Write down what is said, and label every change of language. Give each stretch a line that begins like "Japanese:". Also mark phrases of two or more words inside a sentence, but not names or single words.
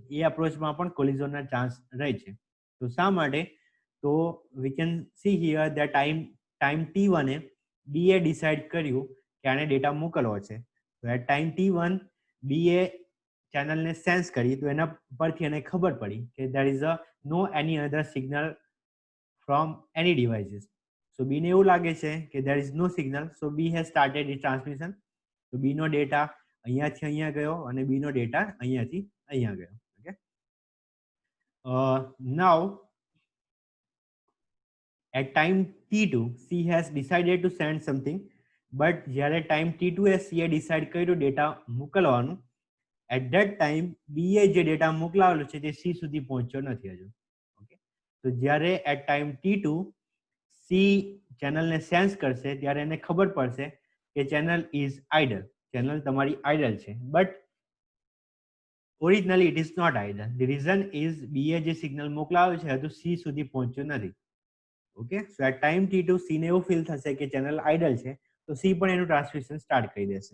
Gujarati: એ એપ્રોચમાં પણ કોલિઝનના ચાન્સ રહે છે. તો શા માટે? તો
English: we can see here the time T1
Gujarati: એ બી એ ડિસાઇડ કર્યું કે આને ડેટા મોકલવો છે. તો
English: at time T1
Gujarati: બી એ ચેનલને સેન્સ કરી, તો એના પરથી એને ખબર પડી કે
English: there is no any other signal from any devices. So B
Gujarati: ને એવું લાગે છે કે
English: there is no signal, so B has started its transmission.
Gujarati: તો B નો ડેટા અહીંયાથી અહીંયા ગયો અને B નો ડેટા અહીંયાથી અહીંયા ગયો. ઓકે,
English: now at time T2 C has decided to send something, but
Gujarati: જ્યારે time T2 એ C એ ડિસાઇડ કર્યું ડેટા મોકલવાનું,
English: at that time
Gujarati: B એ જે ડેટા મોકલાવેલો છે તે C સુધી પહોંચ્યો નથી હજુ. ઓકે, તો જ્યારે
English: at time T2
Gujarati: C ચેનલને સેન્સ કરશે ત્યારે એને ખબર પડશે કે
English: channel is idle,
Gujarati: ચેનલ તમારી આઇડલ છે.
English: but originally it is not idle. the reason is
Gujarati: બી એ જે સિગ્નલ મોકલાવ્યો છે હજુ સી સુધી પહોંચ્યું નથી. ઓકે,
English: so at time T2
Gujarati: સી ને એવું ફીલ થશે કે ચેનલ આઇડલ છે, તો સી પણ એનું
English: transmission start
Gujarati: કરી દેશે.